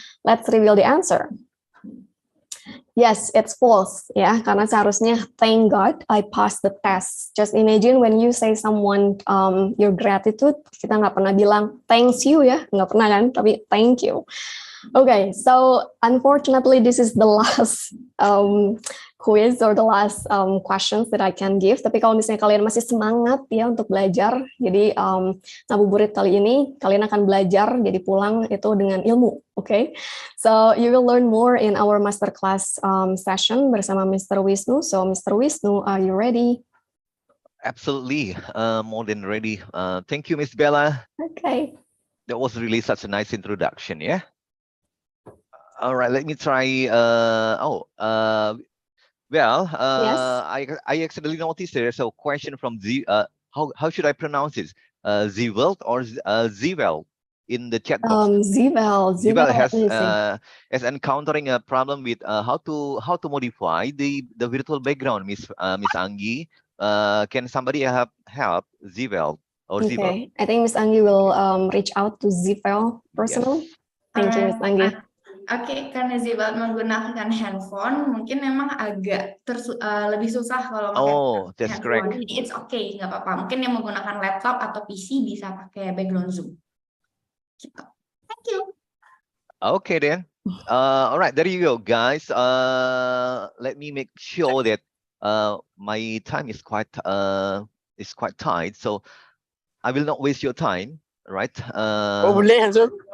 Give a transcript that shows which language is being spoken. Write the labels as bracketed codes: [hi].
[en] Let's reveal the answer. Yes, it's false ya, [id] karena seharusnya [en] thank God I passed the test. Just imagine when you say someone your gratitude, [id] kita nggak pernah bilang thanks you ya, nggak pernah kan, tapi [en] thank you. Okay, so unfortunately this is the last quiz or the last questions that I can give. [id] Tapi kalau misalnya kalian masih semangat ya untuk belajar, jadi ngabuburit kali ini kalian akan belajar jadi pulang itu dengan ilmu, okay? [en] So you will learn more in our masterclass session [id] bersama [en] Mr. Wisnu. So Mr. Wisnu, are you ready? Absolutely, more than ready. Thank you, Miss Bella. Okay. That was really such a nice introduction, yeah? All right, let me try. Well, Yes. I accidentally noticed there's a question from Z. How should I pronounce this? Zwelt or Zwelt in the chat box. Zivel has encountering a problem with how to modify the virtual background, Miss Anggi. Can somebody help Zwelt or Zwelt? Okay, I think Miss Anggi will reach out to Zivel personally. Yes. Thank you, Miss Anggi. [id] Oke, karena Zibal menggunakan handphone, mungkin memang agak lebih susah kalau pakai [en] That's handphone. correct. [id] Jadi [en] it's okay, [id] nggak apa-apa. Mungkin yang menggunakan laptop atau PC bisa pakai background Zoom. [en] Gitu. Thank you. Okay then. All right, there you go, guys. Let me make sure that my time is quite tight, so I will not waste your time, right? [id] Boleh answer.